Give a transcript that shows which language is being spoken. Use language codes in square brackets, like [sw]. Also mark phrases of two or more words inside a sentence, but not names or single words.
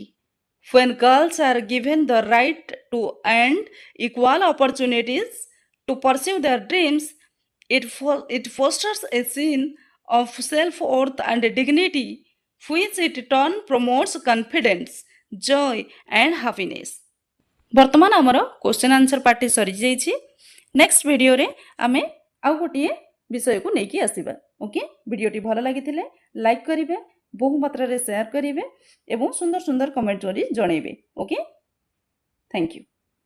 [en] When girls are given the right to and equal opportunities to pursue their dreams, it fosters a scene of self-worth and dignity, which in turn promotes confidence, joy, and happiness. [or] ବର୍ତ୍ତମାନ ଆମର [en] question answer party [or] ସରିଯାଇଛି। [en] next video [or] ଆମେ ଆଉ ଗୋଟିଏ ବିଷୟକୁ ନେଇକି ଆସିବା। ଓକେ, ଭିଡ଼ିଓଟି ଭଲ ଲାଗିଥିଲେ ଲାଇକ୍ କରିବେ, ବହୁ ମାତ୍ରାରେ ସେୟାର କରିବେ ଏବଂ ସୁନ୍ଦର ସୁନ୍ଦର କମେଣ୍ଟ କରି ଜଣାଇବେ। [en] okay, thank you.